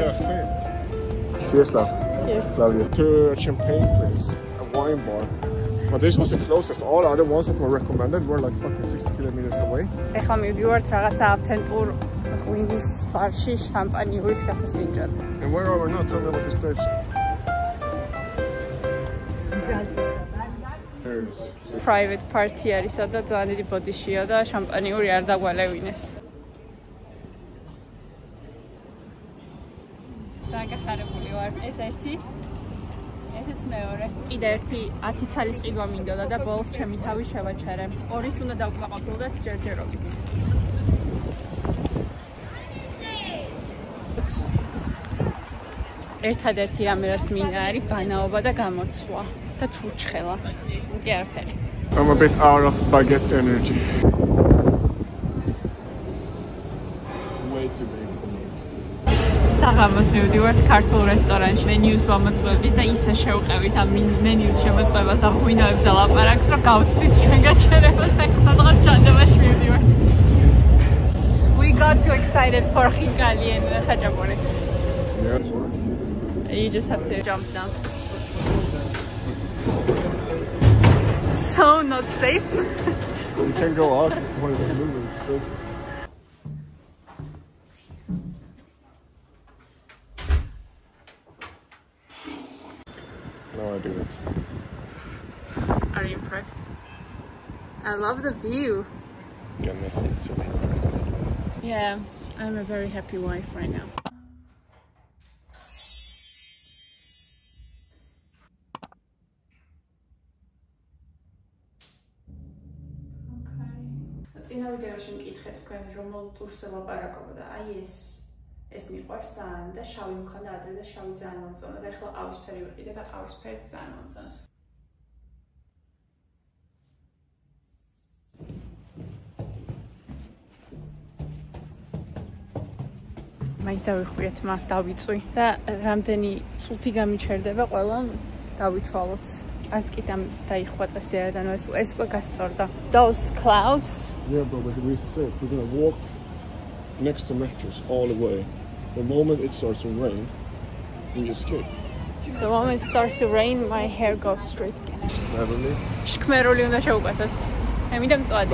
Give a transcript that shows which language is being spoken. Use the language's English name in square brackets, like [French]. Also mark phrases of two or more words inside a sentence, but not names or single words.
[English] Yeah, same. Cheers, love. Cheers. Love you. To a champagne place, a wine bar. But this was the closest. All other ones that were recommended were like fucking 60 kilometers away. [Georgian] ეხლა მივდივართ რაღაცა ავთენტურ ღვინის ბარში შამპანიურის გასასინჯად. [English] And where are we now? Tell me about this place. There it is. Private party [Georgian] არისა და ძალიან დიდი ბოდიშია და შამპანიური არ დაგვალევინეს. დაგახარებული ვარ. ეს ერთი. ესეც მეორე. კიდე ერთი 10 ცალის ყიდვა მინდოდა და ბოლოს ჩემი თავი შევაჩერე. ორით უნდა დავკმაყოფილდეთ ჯერჯერობით. ერთადერთი რამე რაც მინდა არის ბანაობა და გამოცვლა და ჩურჩხელა. კი არაფერი. [English] I'm a bit out of baguette energy. Way too big for me. [Georgian] საღამოს მივდივართ ქართულ რესტორანში. მენიუს ვამოწმებდით და ისე შევყევით ამ მენიუს შემოწმებას და ღვინოებს ალაპარაკს, რომ გავცდით ჩვენ გაჩერებას და სადღაც ჩანდევაში მივდივართ. [English] We got too excited for ხინკალი and ხაჭაპური. Yeah. You just have to jump down. So not safe. You can go out when it's moving. No, I do it. Are you impressed? I love the view. Goodness, it's so impressed. Yeah, I'm a very happy wife right now. [Georgian] წინა ვიდეოში მკითხეთ თქვენ რომელ ტურს ელაპარაკობდა. აი ეს მიყვარს ძალიან და შავი მქონდა ადრე და შავი ძალიან მომწონა და ახლა ყავისფერი ვიყიდე და ყავისფერი ძალიან მომწონს. მაინც დავიხვიეთ მაგ დავიწვი და რამდენი წუთი გამიჩერდება ყველამ დავითვალოთ. არც კი დაიხვა წესიერად, ანუ ეს უკვე გასწორდა. [English] Those clouds. Yeah, bro, but we said we're gonna walk next to metros all the way. The moment it starts to rain, we escape. The moment it starts to rain, my hair goes straight again. Really? [Georgian] შქმერული უნდა შევუკეთოს. ემიდა მწვადი.